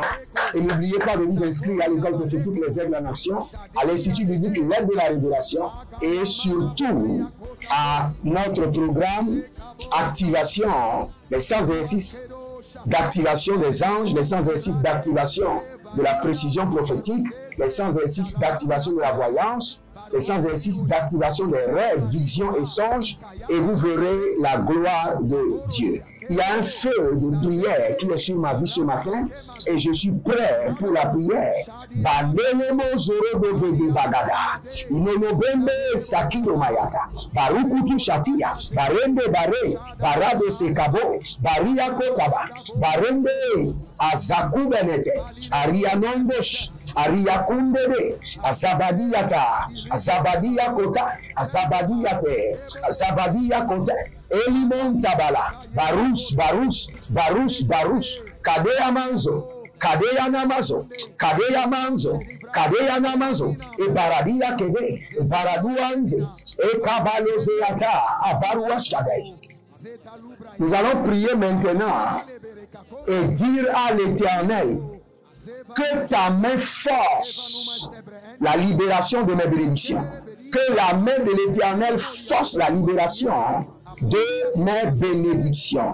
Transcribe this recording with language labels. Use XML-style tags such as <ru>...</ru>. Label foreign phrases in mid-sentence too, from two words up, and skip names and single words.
<fr>Et n'oubliez pas de vous inscrire à l'école prophétique Les Aigles en Action, à l'Institut biblique L'aide de la Révélation et surtout à notre programme Activation, les 100 exercices d'activation des anges, les 100 exercices d'activation de la précision prophétique, les 100 exercices d'activation de la voyance, les 100 exercices d'activation des rêves, visions et songes, et vous verrez la gloire de Dieu. Il y a un feu de prière qui est sur ma vie ce matin, et je suis prêt pour la prière. Barukutu shatia, barende bare, barado sekabo, baria kotaba, barende azakubenete, arianondosh, ariakundere, azabadiyata, azabadiyakota, azabadiyate, azabadiyakota, elimon tabala, barus, barus, barus, barus, kadeya manzo, kadeya namazo, kadeya manzo, kadeya namazo, e baradia kede, e baraduanze, e kabalozeata, abaruashkadei. Nous allons prier maintenant et dire à l'Éternel que ta main force la libération de mes bénédictions. Que la main de l'Éternel force la libération de mes bénédictions.</fr>